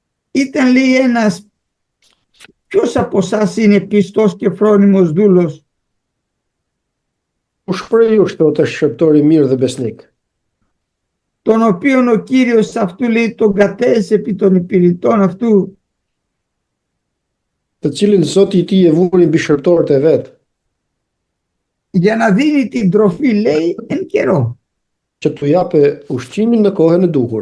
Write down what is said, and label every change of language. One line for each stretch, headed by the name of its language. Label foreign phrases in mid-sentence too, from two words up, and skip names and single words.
Greek: Ήταν λέει ένας, ποιος από εσάς είναι πιστός και φρόνιμος δούλος,
Albanian: Kush prej jush thotë është shërptor i mirë dhe besnik,
Greek: τον οποίον ο Κύριος αυτού λέει τον κατέθεσε επί των υπηρετών αυτού,
Albanian: të cilin Zoti i tij e vuri mbi shërptorët e vet,
Greek: για να δίνει την τροφή λέει εν καιρό.
Albanian: që t'u jape ushqimin në kohën e duhur.